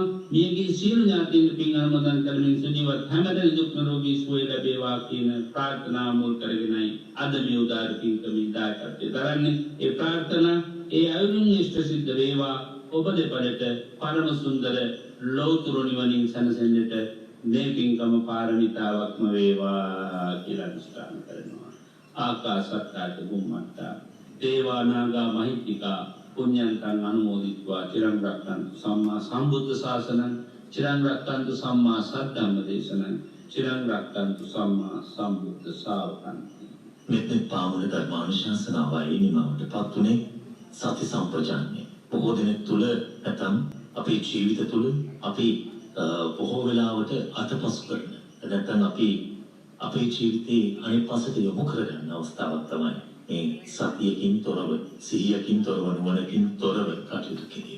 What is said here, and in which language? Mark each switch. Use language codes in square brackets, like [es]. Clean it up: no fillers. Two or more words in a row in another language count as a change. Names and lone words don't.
[si] මියගිය සියලු ඥාතීන් පින් අනුමෝදන් කරමින් සුජීවත් හැමදෙන දුක් නිරෝගී සුවය ලැබේවා කියන ප්‍රාර්ථනාව මුල් කරගෙනයි අද මේ උදාර පින්කමේ දායකත්වය දරන්නේ. ඒ ප්‍රාර්ථනා ඒ අයුරින් ඉෂ්ට සිද්ධ වේවා. ඔබ දෙපළට පරම සුන්දර ලෞතුරු නිවනින් සැනසෙන්නට මේ පින්කම පාරමිතාවක්ම වේවා කියලා අනුස්ථාන කරනවා. [pi] ආකාශත්තාච බුම්මත්තා දේවා නාග මහිත්‍තිකා පුඤ්ඤන්තං අනුමෝදිत्वा චිරං රක්ඛන්තු සම්මා සම්බුද්ධ ශාසනං චිරං රක්ඛන්තු සම්මා සද්ධම්ම දේශනං චිරං රක්ඛන්තු සම්මා සම්බුද්ධ ශාවකං. [si] මෙතෙක් පාමුල ධර්මානුශාසනාවයි නිමවට පත්ුනේ සති සම්පජාන්නේ. බොහෝ දෙනෙක් තුල නැතම් අපේ ජීවිත තුල අපි බොහෝ වෙලාවට අතපසු කරන නැත්නම් අපි අපේ ජීවිතේ අනිත් පසට යොමු කරගන්න අවස්ථාවක් තමයි මේ සතියකින් තොරව සිහියකින් තොරව නුවණකින් තොරව කටයුතු කිරීම.